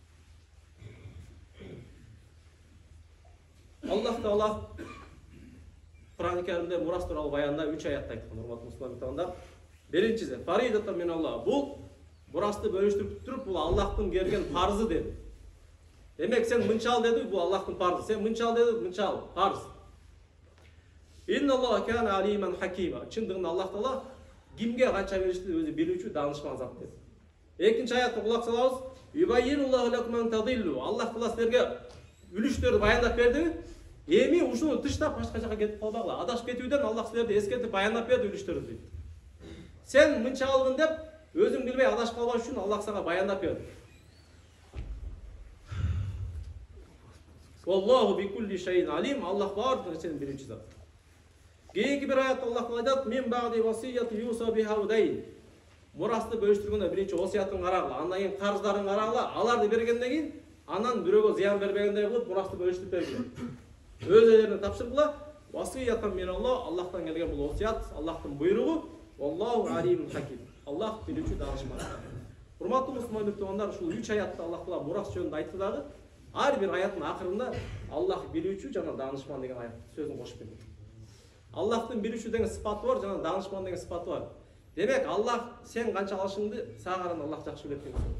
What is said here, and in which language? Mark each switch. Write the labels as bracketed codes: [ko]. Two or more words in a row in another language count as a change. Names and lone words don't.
[ky] Аллах Таала Куран-ы Каримде мурас тууралуу баянда 3 аятта айткан, урматтуу мусулман биртугандар. Биринчиси, [ar] فريضة من الله. [ky] Бул мурасты бөлүштүрүп туруп, бул Аллахтын берген парызы деп. Демек сен мынча ал деди, бул Аллахтын парзы. Сен мынча ал деди, мынча ал, парз. [ar] إن الله كان عليما حكيما. [ky] Чындыгында Аллах Таала кимге канча беришти өзү билүүчү, даанышман зат dedi. Экинчи аятка кулак салабыз. [ar] يبين الله لكم أن تضلوا. [ky] Аллах Таала силерге үлүштөрдү баяндап берди. Эми ушуну тыштап башка жака кетип калбагыла. Адашып кетүүдөн Аллах силерди эскертип баяндап берди үлүштөрдү дейт. Сен мынча алгын деп өзүң билбей адашып калбаш үчүн Аллах сага баяндап берди. [ar] Wallahu bi kulli shay'in alim. [ky] Аллах баардык нерсени билүүчү зат. Кийинки бир аятта Аллах айтат: [ar] "من بعد وصية يوصى بها أو دين." [ky] Мурасты бөлүштүргөндө биринчи осуятын карагыла, андан кийин карыздарын карагыла, аларды бергенден кийин анан бирөөгө зыян бербегендей кылып мурасты бөлүштүрүп бергиле. Өз элерине тапшыргыла. [ar] وصية من [ky] Аллахтан келген бул осуят, Аллахтын буйругу. [ar] والله عليم حكيم. [ky] Аллах билүүчү, даанышман. Урматтуу мусулман биртугандар, ушул 3 аятта Аллах Таала мурас жөнүндө айтты дагы. Ар бир аяттын акырында Аллах билүүчү жана даанышман деген аят сөзүн кошуп берди. Аллахтын билүүчү деген сыпаты бар, жана даанышман деген сыпаты бар. Демек Аллах сен канча алышыңды сага караганда Аллах жакшы билет деген сөз.